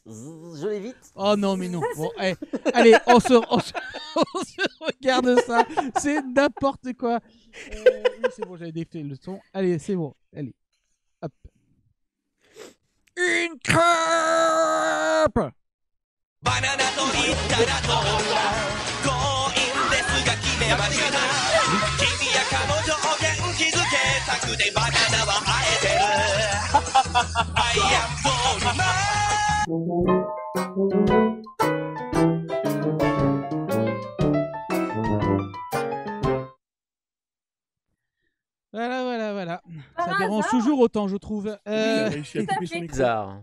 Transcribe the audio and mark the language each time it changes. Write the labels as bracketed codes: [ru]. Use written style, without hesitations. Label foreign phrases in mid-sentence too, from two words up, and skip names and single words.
[fr] Oh non, mais non. Bon, allez, on se regarde ça. C'est n'importe quoi. Oui, c'est bon, j'avais défait le son. Allez, c'est bon. Allez. Hop. Une crêpe! [ja] バナナと言ったらどうだ強引ですが決めました君や彼女を元気づけたくてバナナは生えてる [en] I am [fr] Voilà. Par Ça dérange hasard toujours autant, je trouve. Bizarre.